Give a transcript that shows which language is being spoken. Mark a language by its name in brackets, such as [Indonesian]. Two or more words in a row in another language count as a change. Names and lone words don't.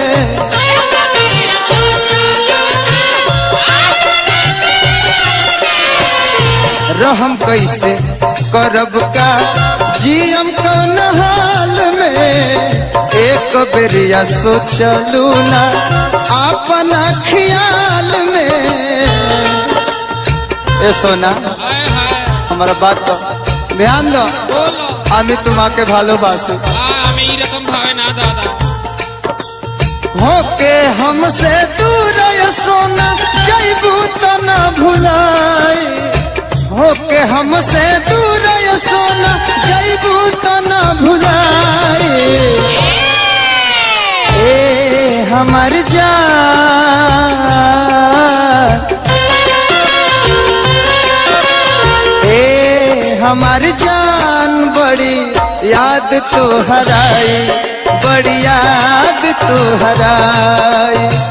[Bhojpuri] रहम कैसे करब का जियम कौन हाल में। एक बेरिया सोचलू ना अपना ख्याल में। ए सोना हमारा बात तो ध्यान दो, [Bangla] আমি তোমাকে ভালোবাসি। আমি এরকম ভাবে না দাদা। [Bhojpuri] होके हमसे दूर ये सोना जयबू तो ना भुलाई। होके हमसे दूर ये सोना जयबू तो ना भुलाई। ए हमार जान, ए हमार जान बड़ी याद तो हराई, बड़ी याद तो हराई।